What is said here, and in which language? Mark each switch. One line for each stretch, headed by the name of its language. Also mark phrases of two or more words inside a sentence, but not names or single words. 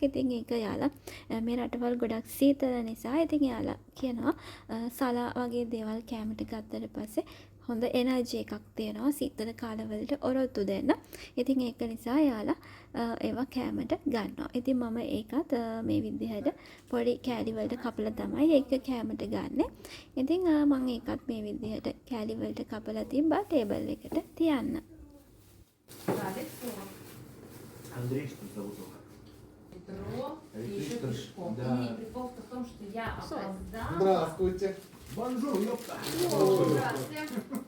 Sinhala: ඉතින් ඒක යාලා මේ රටවල් ගොඩක් සීතල නිසා ඉතින් යාලා කියනවා සලා වගේ දේවල් කැමති ගත්තට පස්සේ හොඳ එනර්ජි එකක් තියෙනවා සීතල කාලවලට ඔරොත්තු දෙන්න. ඉතින් ඒක නිසා යාලා ඒවා කෑමට ගන්නවා. ඉතින් මම ඒකත් මේ විදිහට පොඩි කෑලි වලට කපලා තමයි ඒක කෑමට ගන්නෙ. ඉතින් මම ඒකත් මේ විදිහට කෑලි වලට කපලා තිබ්බා ටේබල් එකට තියන්න.
Russian: Андрей, что зовут его? Метро и еще Электричка, пешком. да. И прикол в том, что я опоздала. Здравствуйте. Бонжур, ёпта. Здравствуйте.